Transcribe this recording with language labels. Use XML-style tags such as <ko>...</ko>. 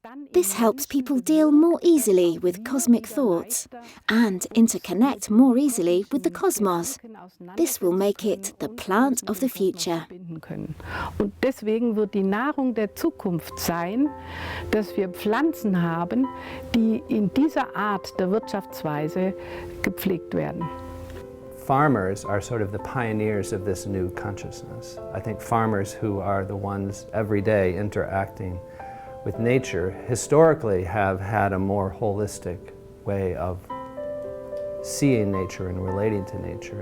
<en>This helps people deal more easily with cosmic thoughts and interconnect more easily with the cosmos. This will make it the plant of the future.</en> <de>Und deswegen wird die Nahrung der Zukunft sein, dass wir Pflanzen haben, die in dieser Art der Wirtschaftsweise gepflegt werden.</de> <en>Farmers are sort of the pioneers of this new consciousness. I think farmers who are the ones every day interacting with nature historically have had a more holistic way of seeing nature and relating to nature.</en>